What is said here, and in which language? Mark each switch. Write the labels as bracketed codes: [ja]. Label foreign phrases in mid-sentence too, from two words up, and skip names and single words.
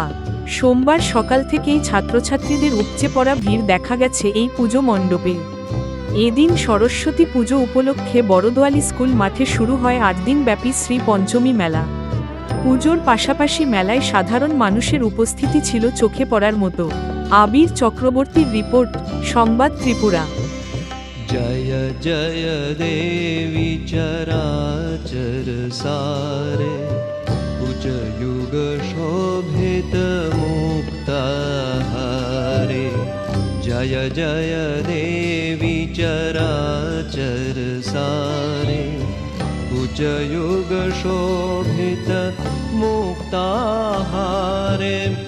[bn] সোমবার সকাল থেকেই ছাত্রছাত্রীদের উপচে পড়া ভিড় দেখা গেছে এই পুজো মণ্ডপে। এদিন সরস্বতী পুজো উপলক্ষে বড়দোয়ালি স্কুল মাঠে শুরু হয় ৮ দিনব্যাপী শ্রী পঞ্চমী মেলা। পুজোর পাশাপাশি মেলায় সাধারণ মানুষের উপস্থিতি ছিল চোখে পড়ার মতো। আবির চক্রবর্তীর রিপোর্ট, সংবাদ ত্রিপুরা। [hi] जय जय देवी चराचर सारे, उच्च युग शोभित मुक्ताहारे। जय जय देवी चराचर सारे, उच्च युग शोभित मुक्ताहारे।